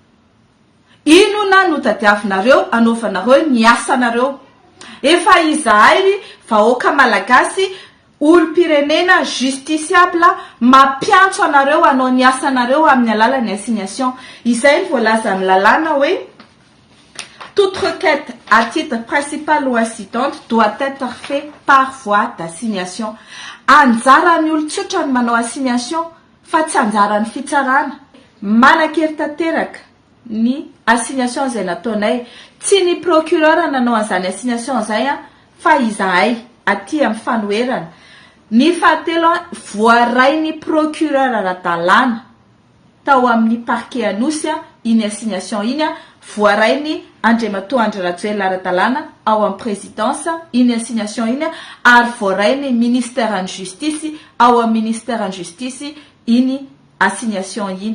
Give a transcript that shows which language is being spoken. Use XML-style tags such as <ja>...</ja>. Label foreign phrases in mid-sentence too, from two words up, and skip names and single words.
<mg>Inona no tadiavinareo anaovanareo ny asanareo? Efa izahay vahoaka malagasy olom-pirenena justiciable mampiantso anareo anao ny asanareo amin'ny alalan'ny assignation. Izay ny voalaza amin'ny lalàna hoe</mg> <fr>toute requête à titre principal ou incidente doit être fait par voie d'assignation.</fr> <mg>Anjaran'ny olon-tsotra ny manao assignation fa tsy anjaran'ny fitsarana. Manan-kery tanteraka ny assignation izay nataonay. Tsy ny procureur nanao an'izany assignation izay fa izahay aty amin'ny fanoherana. Ny fahatelo voaray ny procureur ara-dalàna tao amin'ny parquet anosy iny assignation iny a voarainy Andriamatoa Andry Rajoelina ara-dalàna ao amin'ny présidence iny assignation iny ary voarainy</mg> <fr>ministère en justice</fr> <mg>ao amin'ny</mg> <fr>ministère en justice</fr> <mg>iny assignation iny.</mg>